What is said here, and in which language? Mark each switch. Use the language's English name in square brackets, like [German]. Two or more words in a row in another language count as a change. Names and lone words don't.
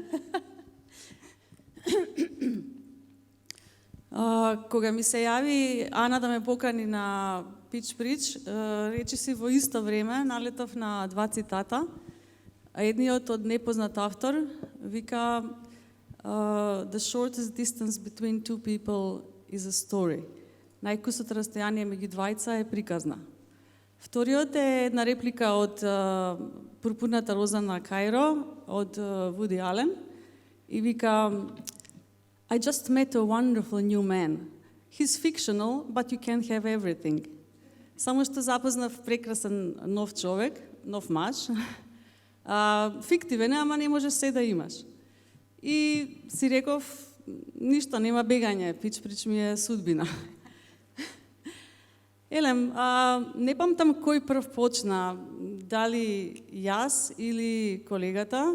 [Macedonian] Кога ми се јави Ана да ме покани на Pitch Preach, речи си во исто време налетав на два цитата. Едниот од непознат автор вика [English] The shortest distance between two people is a story. [Macedonian] Најкусото растојание меѓу двајца е приказна. Вториот е една реплика од Пурпурната роза на Кајро од Вуди Ален и вика [English] I just met a wonderful new man. He's fictional, but you can't have everything. [Macedonian] Само што запознав прекрасен нов човек, нов маж. Фиктивен е, ама не можеш се да имаш. И си реков, ништо, нема бегање, Pitch Preach ми е судбина. Елем, не памтам кој прв почна, дали јас или колегата.